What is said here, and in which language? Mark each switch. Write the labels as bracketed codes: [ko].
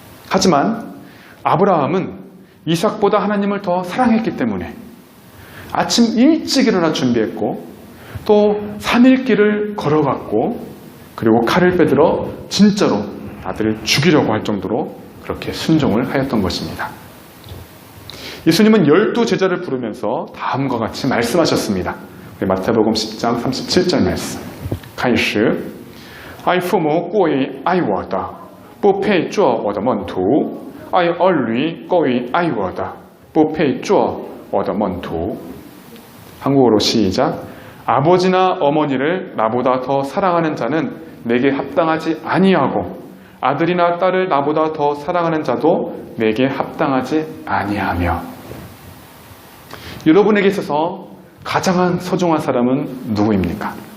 [ko] 하지만 아브라함은 이삭보다 하나님을 더 사랑했기 때문에 아침 일찍 일어나 준비했고 또 3일 길을 걸어갔고 그리고 칼을 빼들어 진짜로 아들을 죽이려고 할 정도로 그렇게 순종을 하였던 것입니다. 예수님은 12제자를 부르면서 다음과 같이 말씀하셨습니다. 마태복음 10장 37절 말씀. [zh] 开始 爱父母过于爱我的不配做我的门徒爱儿女过于爱我的不配做我的门徒 [ko] 한국어로 시작. 아버지나 어머니를 나보다 더 사랑하는 자는 내게 합당하지 아니하고 아들이나 딸을 나보다 더 사랑하는 자도 내게 합당하지 아니하며. 여러분에게 있어서 가장 소중한 사람은 누구입니까?